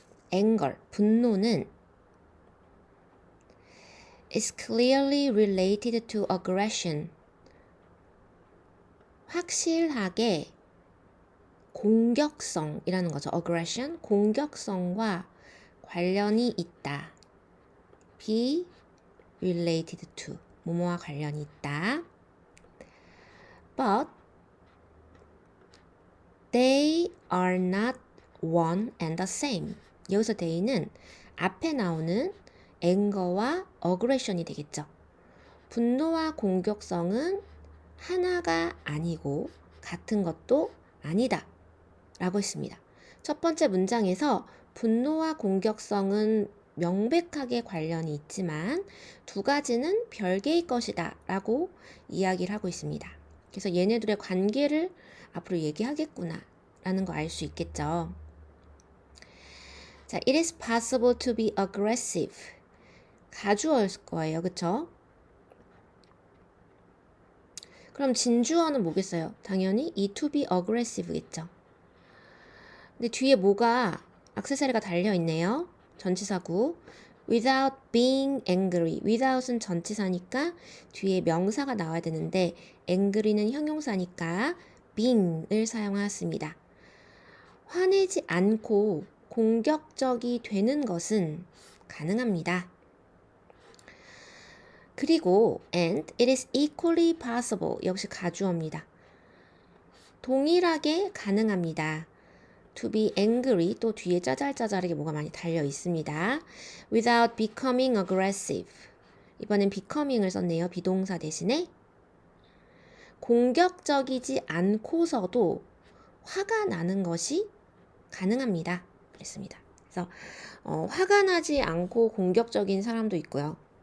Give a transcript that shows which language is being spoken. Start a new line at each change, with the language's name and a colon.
English: anger,
Korean: 분노는
English: is clearly related to aggression.
Korean: 확실하게 공격성이라는 거죠. aggression, 공격성과 관련이 있다.
English: be related to,
Korean: 뭐뭐와 관련이 있다.
English: But they are not one and the same.
Korean: 여기서 they는 앞에 나오는 anger와 aggression이 되겠죠. 분노와 공격성은 하나가 아니고 같은 것도 아니다 라고 했습니다. 첫 번째 문장에서 분노와 공격성은 명백하게 관련이 있지만 두 가지는 별개의 것이다 라고 이야기를 하고 있습니다. 그래서 얘네들의 관계를 앞으로 얘기하겠구나 라는 거 알 수 있겠죠.
English: 자, it is possible to be aggressive.
Korean: 가주어일 거예요. 그쵸? 그럼 진주어는 뭐겠어요? 당연히 이
English: to be aggressive
Korean: 겠죠. 근데 뒤에 뭐가 액세서리가 달려있네요.
English: 전치사구. without being angry.
Korean: without은 전치사니까 뒤에 명사가 나와야 되는데 angry는 형용사니까 being을 사용하였습니다. 화내지 않고 공격적이 되는 것은 가능합니다. 그리고
English: and it is equally possible.
Korean: 역시 가주어입니다. 동일하게 가능합니다.
English: to be angry
Korean: 또 뒤에 짜잘짜잘하게 뭐가 많이 달려 있습니다.
English: without becoming aggressive.
Korean: 이번엔 becoming을 썼네요. 비동사 대신에. 공격적이지 않고서도 화가 나는 것이 가능합니다. 그랬습니다. 그래서 화가 나지 않고 공격적인 사람도 있고요.